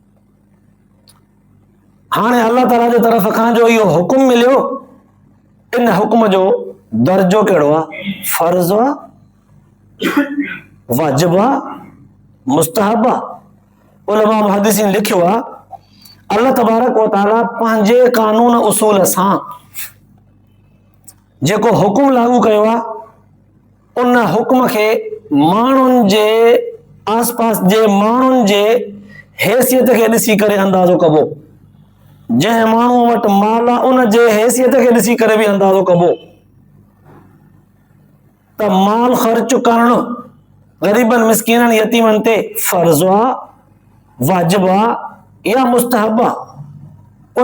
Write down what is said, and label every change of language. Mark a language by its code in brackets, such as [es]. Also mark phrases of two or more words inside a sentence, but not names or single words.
[sd] हाणे [ar] الله تعالى [sd] जे तरफ़ खां जो इहो हुकुम मिलियो, इन हुकुम जो दर्जो कहिड़ो आहे? फर्ज़ आहे, वाजिब आहे, मुस्तहब आहे। उलमा मुहद्दिसीन लिखियो आहे [ar] الله تبارك وتعالى [sd] पंहिंजे कानून उसूल सां जेको हुकुम लागू कयो आहे, उन हुकुम खे माण्हुनि जे आस पास जे माण्हुनि जे हैसियत खे ॾिसी करे अंदाज़ो कबो। जंहिं माण्हू वटि माल आहे उन जे हैसियत खे ॾिसी करे बि अंदाज़ो कबो त माल ख़र्च करणु ग़रीबनि मिसकीननि यतीमनि ते फर्ज़ आहे, वाजिब आहे या मुस्तहब आहे।